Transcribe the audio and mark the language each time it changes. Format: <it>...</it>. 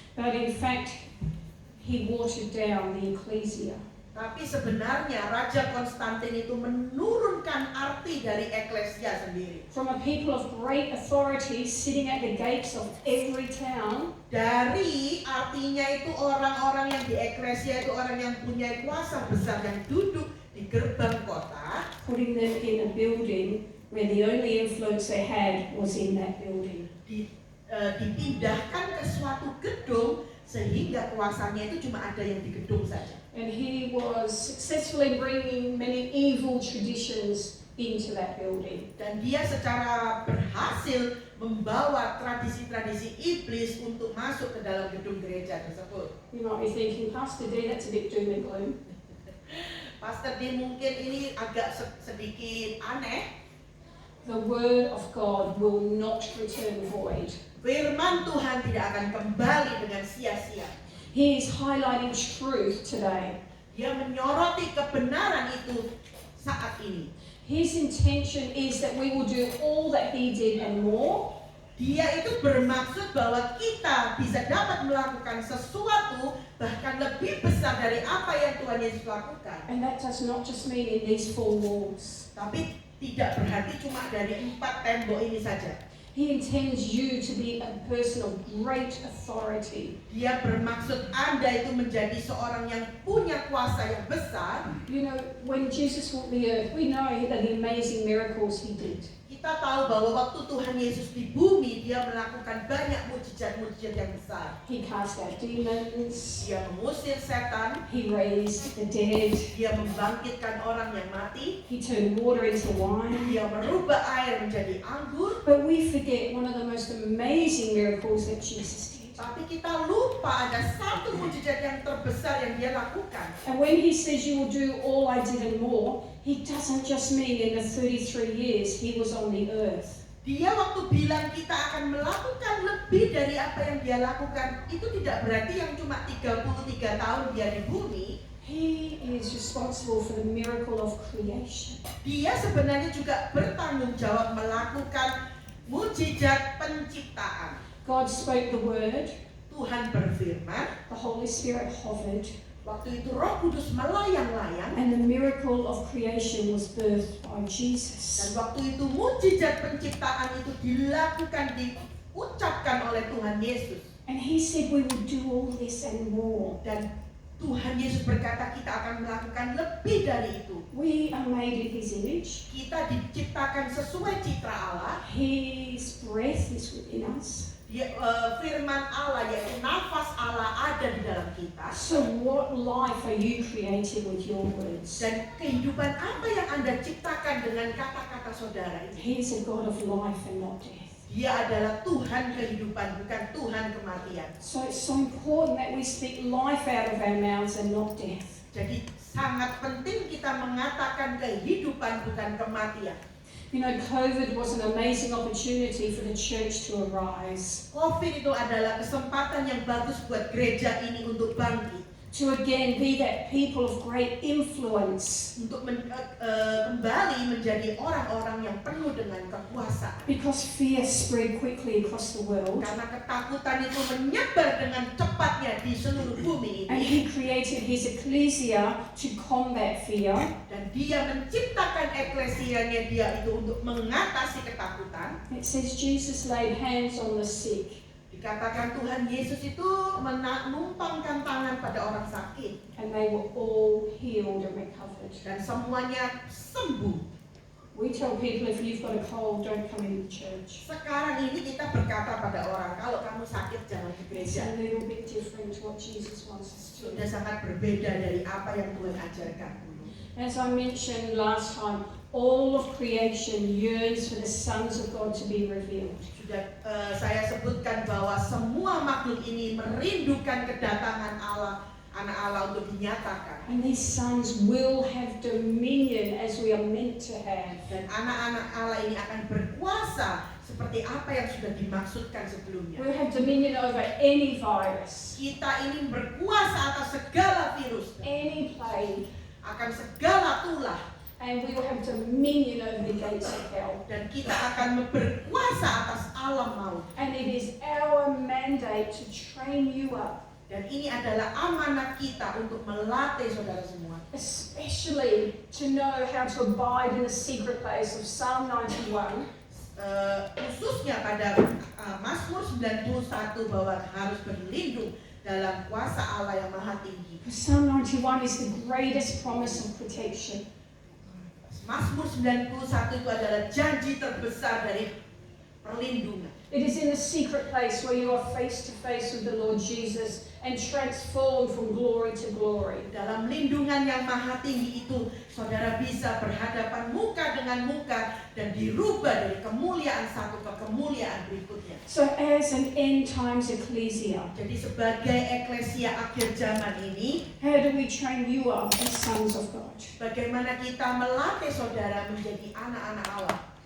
<en>But in fact, he watered down the ecclesia.</en> <id>Tapi sebenarnya Raja Konstantin itu menurunkan arti dari eklesia sendiri.</id> <en>From a people of great authority sitting at the gates of every town,</en> <id>Dari artinya itu orang-orang yang di eklesia itu orang yang punya kuasa besar yang duduk di gerbang kota,</id> <en>putting them in a building where the only influence they had was in that building.</en> <id>dipindahkan ke suatu gedung sehingga kuasanya itu cuma ada yang di gedung saja.</id> <en>And he was successfully bringing many evil traditions into that building.</en> <id>Dan dia secara berhasil membawa tradisi-tradisi iblis untuk masuk ke dalam gedung gereja tersebut.</id> <en>You might be thinking, Pastor D, that's a bit doom and gloom.</en> <id>Pastor D, mungkin ini agak sedikit aneh.</id> <en>The word of God will not return void.</en> <id>Firman Tuhan tidak akan kembali dengan sia-sia.</id> <en>He is highlighting truth today.</en> <id>Dia menyoroti kebenaran itu saat ini.</id> <en>His intention is that we will do all that he did and more.</en> <id>Dia itu bermaksud bahwa kita bisa dapat melakukan sesuatu bahkan lebih besar dari apa yang Tuhan Yesus lakukan.</id> <en>And that does not just mean in these four walls.</en> <id>Tapi tidak berarti cuma dari 4 tembok ini saja.</id> <en>He intends you to be a person of great authority.</en> <id>Dia bermaksud Anda itu menjadi seorang yang punya kuasa yang besar.</id> <en>You know, when Jesus walked the earth, we know that the amazing miracles he did.</en> <id>Kita tahu bahwa waktu Tuhan Yesus di bumi, dia melakukan banyak mujizat-mujizat yang besar.</id> <en>He cast out demons.</en> <id>Dia mengusir setan,</id> <en>He raised the dead.</en> <id>dia membangkitkan orang yang mati,</id> <en>He turned water into wine.</en> <id>dia merubah air menjadi anggur.</id> <en>But we forget one of the most amazing miracles that Jesus did.</en> <id>Tapi kita lupa ada satu mujizat yang terbesar yang dia lakukan.</id> <en>And when he says you will do all I did and more, he doesn't just mean in the 33 years he was on the earth.</en> <id>Dia waktu bilang kita akan melakukan lebih dari apa yang dia lakukan, itu tidak berarti yang cuma 33 tahun dia di bumi.</id> <en>He is responsible for the miracle of creation.</en> <id>Dia sebenarnya juga bertanggung jawab melakukan mujizat penciptaan.</id> <en>God spoke the word,</en> <id>Tuhan berfirman,</id> <en>the Holy Spirit hovered,</en> <id>waktu itu Roh Kudus melayang-layang,</id> <en>and the miracle of creation was birthed by</en> <id>dan</id> <en>Jesus.</en> <id>waktu itu mujizat penciptaan itu dilakukan, diucapkan oleh Tuhan Yesus.</id> <en>And he said we will do all this and more.</en> <id>Dan Tuhan Yesus berkata kita akan melakukan lebih dari itu.</id> <en>We are made in his image.</en> <id>Kita diciptakan sesuai citra Allah.</id> <en>His breath is within us.</en> <id>Firman Allah yaitu nafas Allah ada di dalam kita.</id> <en>So what life are you creating with your words?</en> <id>Dan kehidupan apa yang Anda ciptakan dengan kata-kata saudara ini?</id> <en>He is a God of life and not death.</en> <id>Dia adalah Tuhan kehidupan, bukan Tuhan kematian.</id> <en>So it's so important that we speak life out of our mouths and not death.</en> <id>Jadi sangat penting kita mengatakan kehidupan, bukan kematian.</id> <en>You know, COVID was an amazing opportunity for the church to arise,</en> <id>COVID itu adalah kesempatan yang bagus buat gereja ini untuk bangkit.</id> <en>to again be that people of great influence.</en> <id>untuk kembali menjadi orang-orang yang penuh dengan kekuasaan.</id> <en>Because fear spread quickly across the world.</en> <id>Karena ketakutan itu menyebar dengan cepatnya di seluruh bumi</id> <en>And</en> <id>ini.</id> <en>he created his ecclesia to combat fear.</en> <id>Dan dia menciptakan eklesianya dia itu untuk mengatasi ketakutan.</id> <en>It says Jesus laid hands on the sick</en> <id>Dikatakan Tuhan Yesus itu menumpangkan tangan pada orang sakit.</id> <en>and they were all healed and recovered.</en> <id>Dan semuanya sembuh.</id> <en>We tell people if you've got a cold, don't come into church.</en> <id>Sekarang ini kita berkata pada orang, kalau kamu sakit jangan ke</id> <en>It's</en> <id>gereja.</id> <en>a little bit different to what Jesus wants us to do.</en> <id>Sudah sangat berbeda dari apa yang Tuhan ajarkan.</id> <en>As I mentioned last time, all of creation yearns for the sons of God to be revealed.</en> <id>Sudah saya sebutkan bahwa semua makhluk ini merindukan kedatangan Allah, anak Allah untuk dinyatakan.</id> <en>And these sons will have dominion as we are meant to have.</en> <id>Dan anak-anak Allah ini akan berkuasa seperti apa yang sudah dimaksudkan sebelumnya.</id> <en>We'll have dominion over any virus,</en> <id>Kita ini berkuasa atas segala virus,</id> <en>any plague,</en> <id>akan segala tulah,</id> <en>and we will have dominion over the gates of hell.</en> <id>dan kita akan berkuasa atas alam maut.</id> <en>And it is our mandate to train you up,</en> <id>Dan ini adalah amanat kita untuk melatih saudara semua.</id> <en>especially to know how to abide in the secret place of Psalm 91.</en> <id>Khususnya pada Mazmur 91 bahwa harus berlindung dalam kuasa Allah yang maha tinggi.</id> <en>Psalm 91 is the greatest promise of protection.</en> <id>Mazmur 91 itu adalah janji terbesar dari perlindungan.</id> <en>It is in the secret place where you are face to face with the Lord Jesus and transformed from glory to glory.</en> <id>Dalam lindungan yang maha tinggi itu, saudara bisa berhadapan muka dengan muka dan dirubah dari kemuliaan satu ke kemuliaan berikutnya.</id> <en>So as an end times ecclesia,</en> <id>Jadi sebagai eklesia akhir zaman ini,</id> <en>how do we train you up as sons of God?</en> <id>bagaimana kita melatih saudara menjadi anak-anak Allah?</id>